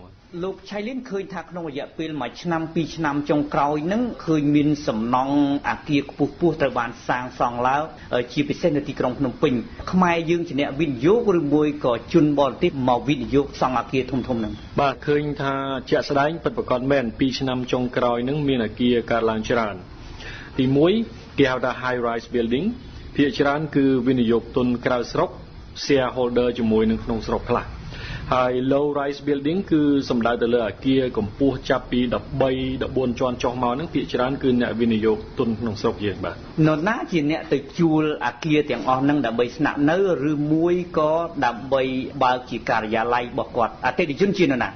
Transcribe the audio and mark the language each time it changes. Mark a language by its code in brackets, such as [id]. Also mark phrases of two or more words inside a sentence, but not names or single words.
[km] លោកឆៃលីនឃើញថាក្នុងរយៈពេល1ឆ្នាំ2ឆ្នាំចុងក្រោយហ្នឹងឃើញមានសំណង់អគារខ្ពស់ៗត្រូវបានសាងសង់ឡើងជាពិសេសនៅទីក្រុងភ្នំពេញខ្មែរយើងជាអ្នកវិនិយោគឬមួយក៏ជនបរទេសមកវិនិយោគសង់អគារធំៗហ្នឹង បាទឃើញថាជាក់ស្ដែងពិតប្រាកដមែន2ឆ្នាំចុងក្រោយហ្នឹងមានអគារកើតឡើងច្រើនទី1គេហៅថា [en] high rise building [km] ភាគច្រើនគឺវិនិយោគទុនក្រៅស្រុកshareholder ជាមួយនឹងក្នុងស្រុកខ្លះហើយ [en] low rise building [km] គឺសំដៅទៅលើអគារកម្ពស់ចាប់ពី13 14ជាន់ចុះមកហ្នឹងភាគច្រើនគឺអ្នកវិនិយោគទុនក្នុងស្រុកយើងបាទ នរណាជាអ្នកទៅជួលអគារទាំងអស់ហ្នឹងដើម្បីស្នាក់នៅឬមួយក៏ដើម្បីបើកជាការិយាល័យរបស់គាត់អតិថិជនជានរណា